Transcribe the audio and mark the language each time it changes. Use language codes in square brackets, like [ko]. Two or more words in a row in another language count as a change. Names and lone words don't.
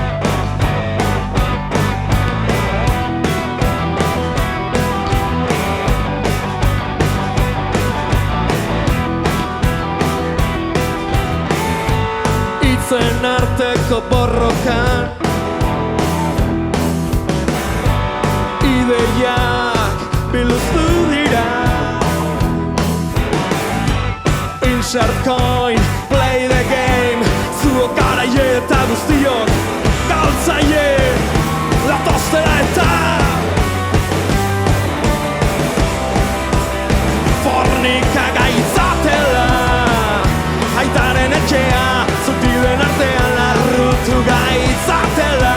[eu] Itzen arteko borrokan ideiak biluztu dira. [en] Insert coin, play the game. [eu] Zuok garaie eta guztiok galtzaie latoztela eta fornika gaitzatela. Aitaren etxea zutiren artean larrutu gaitzatela.